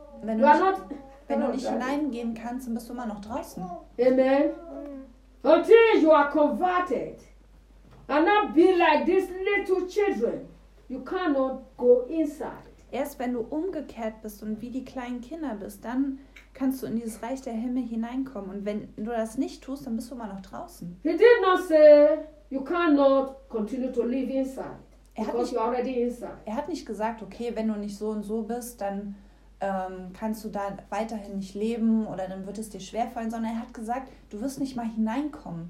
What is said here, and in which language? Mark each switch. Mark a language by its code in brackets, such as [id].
[de] Wenn du, wenn du nicht hineingehen kannst, dann bist du immer noch draußen. Amen. [en] Until you are converted and not be like these little children, you cannot go inside. [de] Erst wenn du umgekehrt bist und wie die kleinen Kinder bist, dann kannst du in dieses Reich der Himmel hineinkommen. Und wenn du das nicht tust, dann bist du immer noch draußen. [en] He did not say, you cannot continue to live inside. [de] Er hat nicht gesagt, okay, wenn du nicht so und so bist, dann kannst du da weiterhin nicht leben oder dann wird es dir schwerfallen, sondern er hat gesagt, du wirst nicht mal hineinkommen.